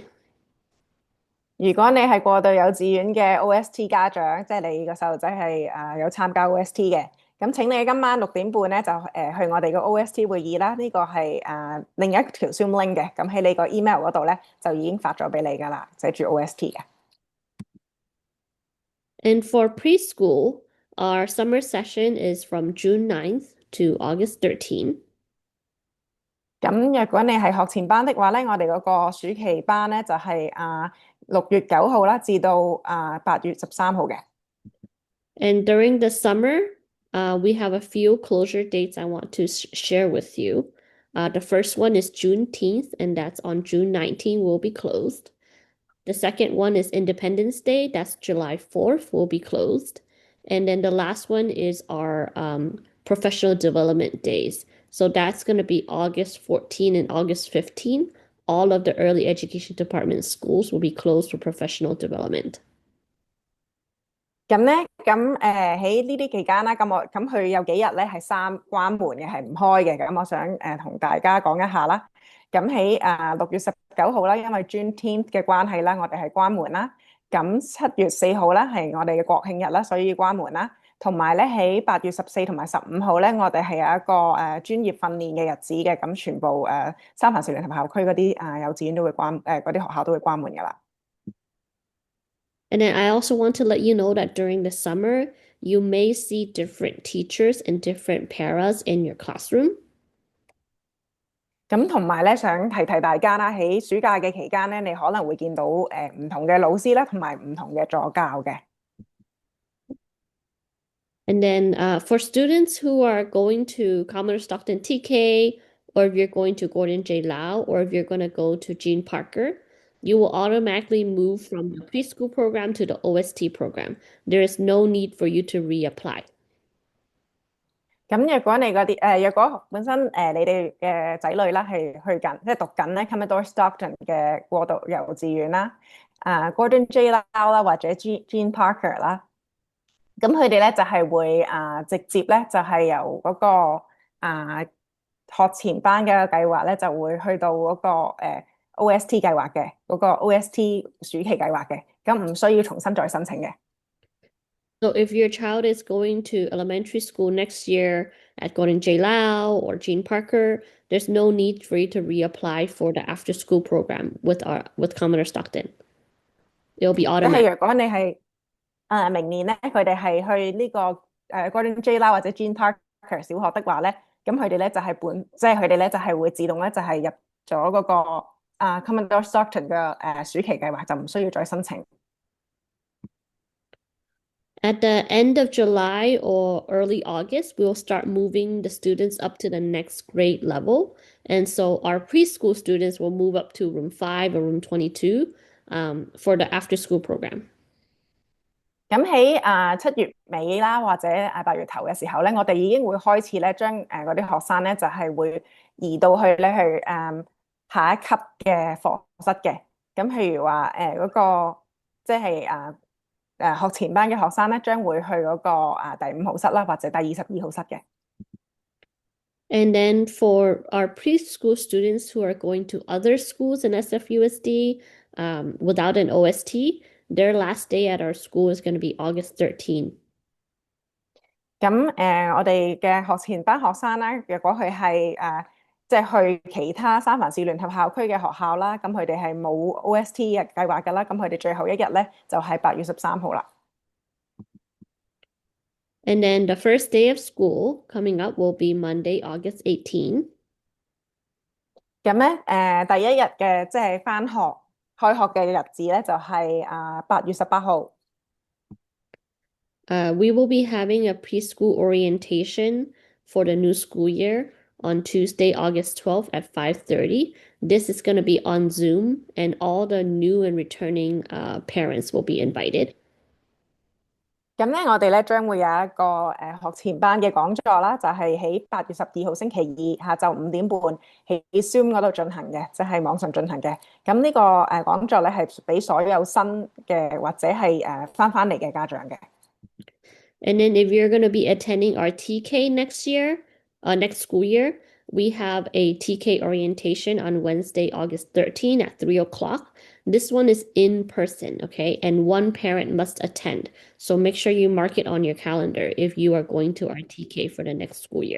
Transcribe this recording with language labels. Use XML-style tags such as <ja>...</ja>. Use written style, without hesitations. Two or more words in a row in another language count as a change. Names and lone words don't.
<yue>如果你係過渡幼稚園嘅 OST 家長，即係你個細路仔係有參加 OST 嘅，咁請你今晚6點半咧就去我哋個 OST 會議啦。呢個係另一條 Zoom link 嘅，咁喺你個 email 嗰度咧就已經發咗俾你噶啦，寫住 OST 嘅。</yue> <en>And for preschool, our summer session is from June 9th to August 13th.</en> <yue>咁若果你係學前班的話咧，我哋嗰個暑期班咧就係6月9號啦，至到8月13號嘅。</yue> <en>And during the summer, we have a few closure dates I want to share with you. The first one is Juneteenth, and that's on June 19th, will be closed. The second one is Independence Day, that's July 4th, will be closed. And then the last one is our professional development days. So that's going to be August 14 and August 15. All of the early education department schools will be closed for professional development.</en> <yue>咁咧，喺呢啲期間啦，咁佢有幾日咧係關門嘅，係唔開嘅。咁我想同大家講一下啦。咁喺6月19號啦，因為 Juneteenth 嘅關係啦，我哋係關門啦。咁7月4號咧係我哋嘅國慶日啦，所以關門啦。同埋咧喺8月14同埋15號咧，我哋係有一個專業訓練嘅日子嘅。咁全部三藩市聯合校區嗰啲幼稚園都會嗰啲學校都會關門噶啦。</yue> <en>And then I also want to let you know that during the summer, you may see different teachers and different paras in your classroom.</en> <yue>咁同埋咧，想提大家啦，喺暑假嘅期間咧，你可能會見到唔同嘅老師啦，同埋唔同嘅助教嘅。</yue> <en>And then for students who are going to Commodore Stockton TK, or if you're going to Gordon J. Lau, or if you're going to go to Gene Parker, You will automatically move from the preschool program to the OST program. There is no need for you to reapply.</en> <yue>咁若果你嗰啲若果本身你哋嘅仔女啦係去緊即係讀緊咧 Commodore Stockton 嘅過渡幼稚園啦，Gordon J. Lau 啦或者 Jean Parker 啦，咁佢哋咧就係會直接咧就係由嗰個學前班嘅計劃咧就會去到嗰個OST 計劃嘅嗰個 OST 暑期計劃嘅，咁唔需要重新再申請嘅。</yue> <en>So if your child is going to elementary school next year at Gordon J. Lau or Gene Parker, there's no need for you to reapply for the after school program with Commodore Stockton. It'll be</en> <yue>即係</yue> <en>automatic.</en> <yue>若果你係明年咧，佢哋係去呢個Gordon J 啦或者 Jean Parker 小學的話咧，咁佢哋咧就係即係佢哋咧就係會自動咧就係入咗嗰個 Commodore Stockton 嘅暑期計劃，就唔需要再申請。</yue> <en>At the end of July or early August, we'll start moving the students up to the next grade level. And so our preschool students will move up to room 5 or room 22 for the after school program.</en> <yue>咁喺7月尾啦，或者8月頭嘅時候咧，我哋已經會開始咧將嗰啲學生咧就係會移到去咧去下一級嘅課室嘅。咁譬如話嗰個即係學前班嘅學生咧，將會去嗰個第5號室啦，或者第22號室嘅。</yue> <en>And then for our preschool students who are going to other schools in SFUSD without an OST, their last day at our school is going to be August 13.</en> <yue>咁我哋嘅學前班學生咧，若果佢係即係去其他三藩市聯合校區嘅學校啦，咁佢哋係冇 OST 嘅計劃㗎啦，咁佢哋最後一日咧就係8月13號啦。</yue> <en>And then the first day of school coming up will be Monday, August 18.</en> <yue>咁咧第一日嘅即係返學開學嘅日子咧就係8月18號。</yue> <en>We will be having a preschool orientation for the new school year on Tuesday, August 12th at 5:30. This is going to be on Zoom, and all the new and returning parents will be invited.</en> <yue>咁咧，我哋咧將會有一個學前班嘅講座啦，就係喺8月12號星期二下晝5點半喺 Zoom 嗰度進行嘅，就係網上進行嘅。咁呢個講座咧係俾所有新嘅或者係翻嚟嘅家長嘅。</yue> <en>And then if you're going to be attending our TK next school year, we have a TK orientation on Wednesday, August 13 at 3 o'clock. This one is in person, okay? And one parent must attend. So make sure you mark it on your calendar if you are going to our TK for the next school year.</en>